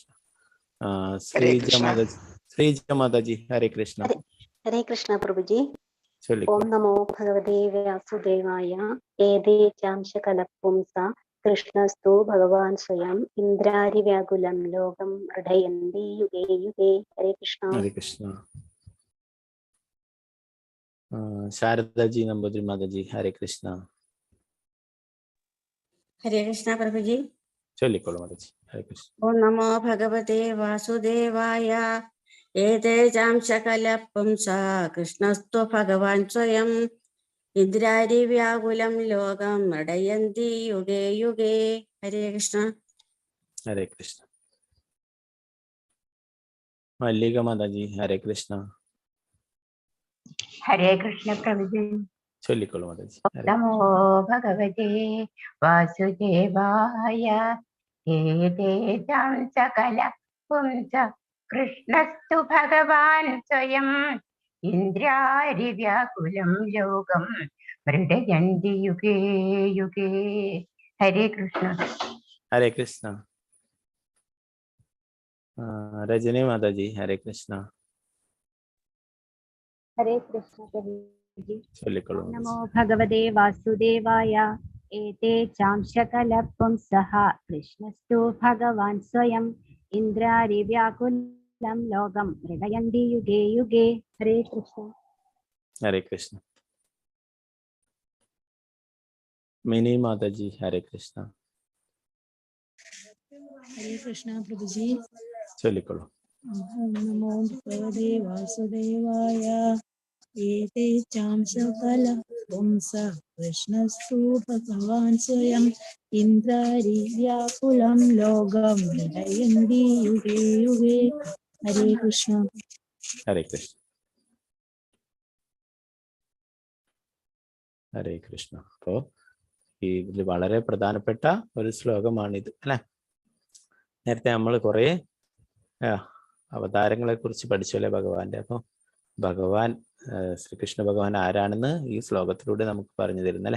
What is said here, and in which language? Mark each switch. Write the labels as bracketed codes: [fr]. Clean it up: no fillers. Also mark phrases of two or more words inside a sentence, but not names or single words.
[ml] ഹരേ ശ്രീജ കൃഷ്ണ. മാതാജി ശ്രീജ മാതാജി ഹരേ കൃഷ്ണ. ഹരേ കൃഷ്ണ പ്രഭുജി. ചൊല്ലിക്കോ. [sa] ഓം നമോ ഭഗവതേ വാസുദേവായ. ഏതേ ചാംശ കലപുംസ കൃഷ്ണസ്തു ഭഗവാൻ സ്വയം ഇന്ദ്രാരി വ്യാകുലം ലോകം മൃഡയന്തി യുഗേ യുഗേ. [ml] ഹരേ കൃഷ്ണ. ഹരേ കൃഷ്ണ. ശാരദാജി നമ്പൂതിരി മാതാജി ഹരേ കൃഷ്ണ. ഹരേ കൃഷ്ണ പ്രഭുജി. ചൊല്ലിക്കോളൂ മാതാജി. ഹരേ കൃഷ്ണ. [sa] ഓം നമോ ഭഗവതേ വാസുദേവായ. ഏതേചാം സകല പുംസ കൃഷ്ണസ്തു ഭഗവാൻ സ്വയം ഇന്ദ്രാരി വ്യാകുലം ലോകം മൃഡയന്തി യുഗേ യുഗേ. [ml] ഹരേ കൃഷ്ണ. ഹരേ കൃഷ്ണ. [hi] मल्लिका माता जी हरे कृष्णा। हरे कृष्ण प्रभुजी। चलिए माता जी हरे [sa] नमो भगवते वासुदेवाय हेदेशं सकल पुंस कृष्णस्तु भगवान् स्वयं इन्द्रारिव्याकुलं लोकं मृडयन्ति युगे युगे। [hi] हरे कृष्ण। हरे कृष्णा। रजनी माता जी हरे कृष्णा। हरे कृष्ण प्रभु जी। चलिए [sa] नमो भगवते वासुदेवाय एते चांशकलपुंसः कृष्णस्तु भगवान् स्वयं इन्द्रारिव्याकुलं लोकं मृडयन्ति युगे युगे। [hi] हरे कृष्ण। हरे कृष्ण। मिनी माता जी हरे कृष्णा। हरे कृष्णा प्रभु जी। चलिए [sa] नमो भगवते वासुदेवाय एते चांशकलपुंसः कृष्णस्तु भगवान् स्वयं इन्द्रारिव्याकुलं लोकं मृडयन्ति युगे युगे। [hi] हरे कृष्ण। हरे कृष्ण। [ml] ഹരേ കൃഷ്ണ. അപ്പോ ഇതിൽ വളരെ പ്രധാനപ്പെട്ട ഒരു ശ്ലോകമാണിത് അല്ലെ. നേരത്തെ നമ്മൾ കുറെ അവതാരങ്ങളെ കുറിച്ച് പഠിച്ചു അല്ലെ ഭഗവാന്റെ. അപ്പോൾ ഭഗവാൻ ശ്രീകൃഷ്ണ ഭഗവാൻ ആരാണെന്ന് ഈ ശ്ലോകത്തിലൂടെ നമുക്ക് പറഞ്ഞു തരുന്നല്ലേ.